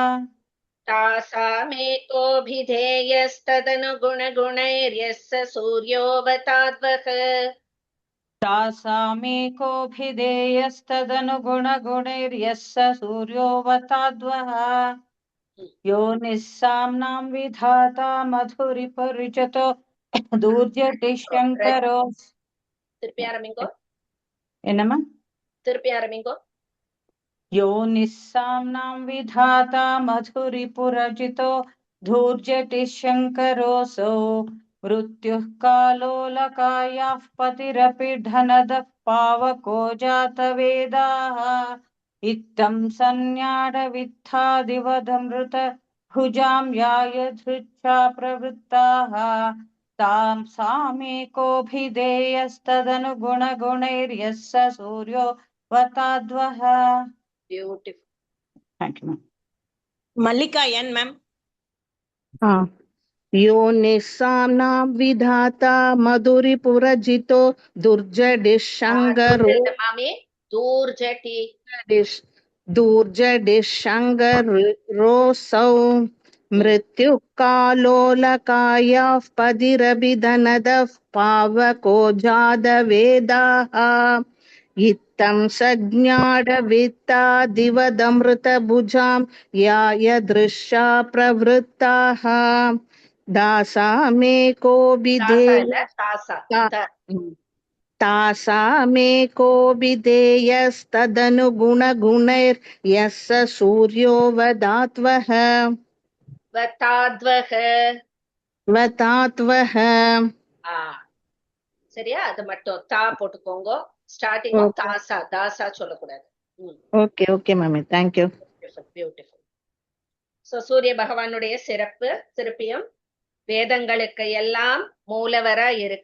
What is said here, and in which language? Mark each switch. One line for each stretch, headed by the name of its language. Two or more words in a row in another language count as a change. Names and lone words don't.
Sanskrit: तासामेकोऽभिधेयस्तदनुगुणगुणैर्यस्य सूर्योऽवताद्वः. तासामेकोऽभिधेयस्तदनुगुणगुणैर्यः स सूर्योऽवताद्वः। यो निस्साम्नां विधाता मधुरिपुरजितो धूर्जटिः शङ्करो.
Tamil: திருப்பி ஆரம்பிங்கோ. என்னம்மா? திருப்பி ஆரம்பிங்கோ.
Sanskrit: यो निस्साम्नां विधाता मधुरिपुरजितो धूर्जटिः शङ्करोऽसौ। मृत्युः कालोलकायाः पतिरपि धनदः पावको जातवेदाः। इत्थं संज्ञाडवित्था दिवदमृतभुजां यायदृच्छा प्रवृत्ताः। तां सामेकोऽभिधेयस्तदनुगुणगुणैर्यः स सूर्यो वताद्वः.
English: Beautiful. Thank you, ma'am.
Tamil: மல்லிகா என் மேம்.
Sanskrit: यो निस्साम्नां विधाता मधुरिपुरजितो दुर्जडिशङ्गरो
Tamil: மாமி தூர்ஜட்டி
Sanskrit: दूर्जडिशङ्गरोऽसौ। मृत्युः कालोलकायाः पतिरभिधनदः पावको जातवेदाः। इत्थं संज्ञाडवित्ता दिवदमृतभुजां यायदृच्छा प्रवृत्ताः। तासामेकोऽभिधेयस्तदनुगुणगुणैर्यः स सूर्योऽवताद्वः। वताद्वः.
Tamil: சரியா? அது மட்டும் தா போட்டுக்கோங்க. ஸ்டார்டிங் தாசா தாசா சொல்லக்கூடாது.
English: okay okay மாமி, thank you. பியூட்டிஃபுல்.
Tamil: சோ சூரிய பகவானுடைய சிறப்பு திருப்பியும் வேதங்களுக்கு எல்லாம் மூலவரா இருக்க,